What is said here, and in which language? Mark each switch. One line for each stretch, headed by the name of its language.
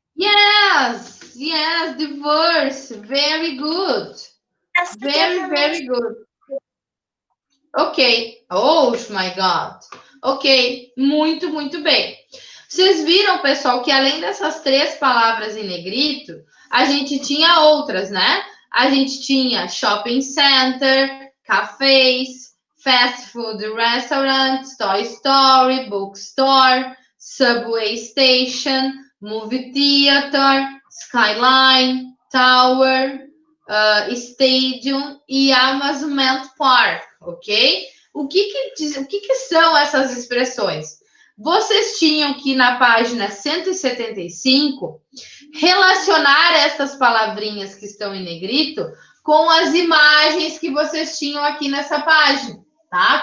English: Yes, diverse. Very good. Very good. Ok. Oh my God. Ok,
Portuguese: muito bem. Vocês viram, pessoal, que além dessas 3 palavras em negrito, a gente tinha outras, né? A gente tinha shopping center, cafés, fast food restaurant, Toy Story, bookstore, subway station, movie theater, skyline, tower, stadium e amusement park, ok? O que são essas expressões? Vocês tinham que, na página 175, relacionar essas palavrinhas que estão em negrito com as imagens que vocês tinham aqui nessa página, tá?